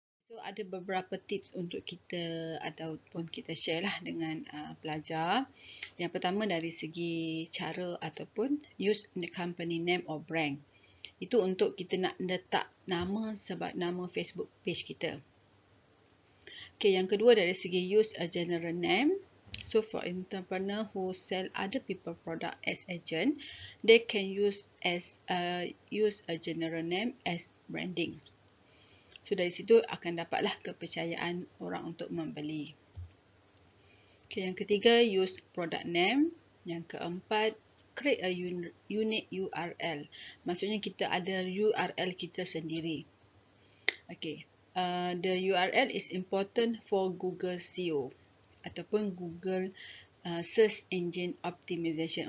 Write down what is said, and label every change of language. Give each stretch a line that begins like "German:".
Malay: So ada beberapa tips untuk kita ataupun kita share lah dengan pelajar. Yang pertama dari segi cara ataupun
English: use the company name or brand.
Malay: Itu untuk kita nak letak nama sebab nama Facebook page kita. Okay, yang kedua dari segi
English: use a general name. So for entrepreneur who sell other people product as agent, they can use a general name as branding.
Malay: So dari situ akan dapatlah kepercayaan orang untuk membeli. Okay, yang ketiga
English: use product name.
Malay: Yang keempat
English: create a unique URL.
Malay: Maksudnya kita ada URL kita sendiri.
English: Okay, the URL is important for Google SEO ataupun Google Search Engine Optimization.